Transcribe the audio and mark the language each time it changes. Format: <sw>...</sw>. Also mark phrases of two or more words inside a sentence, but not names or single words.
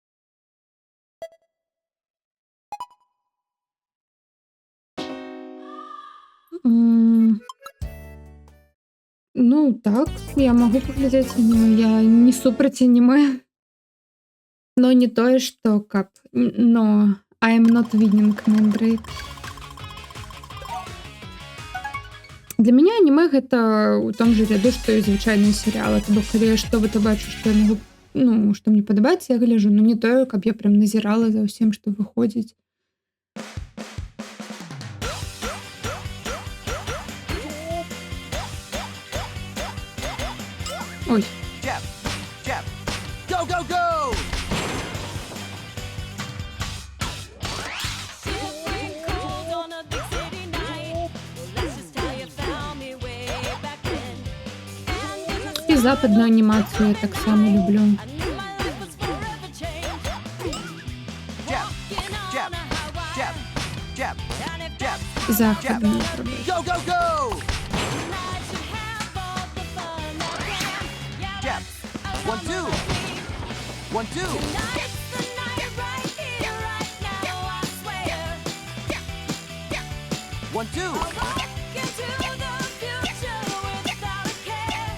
<be>Ну, так, я могу паглядзець аніме, я не супраць аніме. Но не тое, што каб но</be> <en>I am not winning,</en> <be>Mandrake. Для мяне аніме гэта ў</be> <ru>том же ряду,</ru> <be>што і звычайныя серыялы. То бок, калі я што-то бачу, што я магу, ну, што мне падабаецца, я гляджу, но не тое, каб я прям назірала за ўсім, што выходзіць. Ой,</be> <en>Jab, jab. Go, go, go! Shivering cold on a big city night. Well, that's just how you found me way back then. And in the</en> <be>і западну анімацію я так само люблю.</be> <en>I knew my life was forever changed. Jab, Walking on jab, a highway. jab, jab, And if jab.</en> <be>Західну пробую.</be> <en>Go, go, go! tonight should have all the fun that can. Yeah, Jab. that's a 1, 2. lover like me. 1, 2. Tonight's the night right here, right now, I swear. 1, 2. I'll walk into the future without a care.</en>